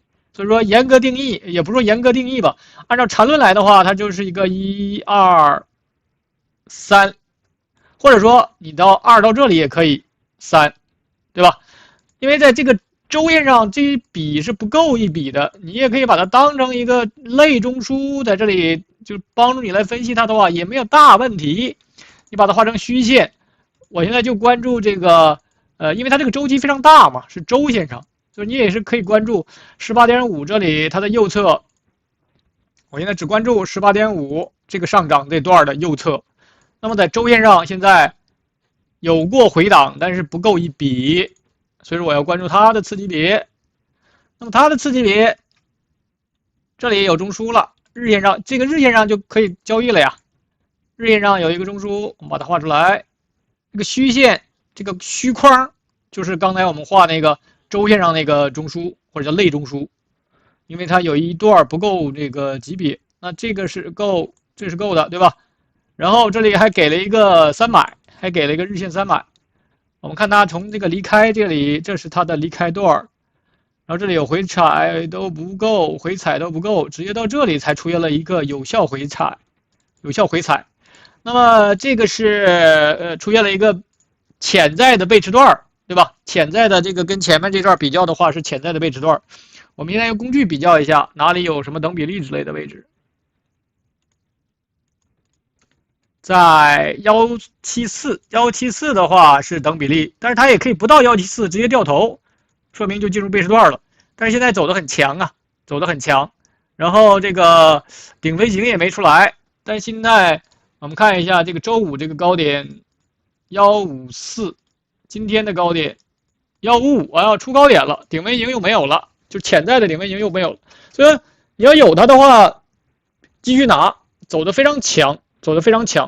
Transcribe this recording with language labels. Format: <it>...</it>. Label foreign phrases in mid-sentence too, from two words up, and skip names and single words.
<zh>所以說嚴格定義，也不說嚴格定義吧，按照纏論來的話，它就是一個1、2、3，或者說你到2到這裡也可以3，對吧？因為在這個週線上這一筆是不夠一筆的，你也可以把它當成一個類中樞，在這裡就幫助你來分析它的話也沒有大問題。你把它畫成虛線，我現在就關注這個因為它這個週期非常大嘛，是週線上。就是你也是可以关注 18.5 这里它的右侧，我现在只关注 18.5 这个上涨这段的右侧。那么在周线上现在有过回档，但是不夠一筆，所以說我要關注它的次級別。那麼它的次級別這裡有中樞了，日線上這個日線上就可以交易了呀。日線上有一個中樞，我們把它畫出來。這個虛線，這個虛框就是剛才我們畫那個周線上那個中樞，或者叫類中樞，因為它有一段不夠這個級別，那這個是夠，這是夠的，對吧？然後這裡還給了一個3買，還給了一個日線3買。我們看它從這個離開這裡，這是它的離開段。然後這裡有回踩都不夠，回踩都不夠，直接到這裡才出現了一個有效回踩，有效回踩。那麼這個是出現了一個潛在的背馳段，對吧？潛在的這個跟前面這段比較的話是潛在的背馳段。我們現在用工具比較一下，哪裡有什麼等比例之類的位置。在174的話是等比例，但是它也可以不到174直接掉頭，說明就進入背馳段了。但是現在走得很強啊，走得很強。然後這個頂分型也沒出來，但現在我們看一下這個周五這個高點154，今天的高點155，我要出高點了，頂分型又沒有了，就潛在的頂分型又沒有了。所以你要有它的話，繼續拿，走得非常強，走得非常強。</zh>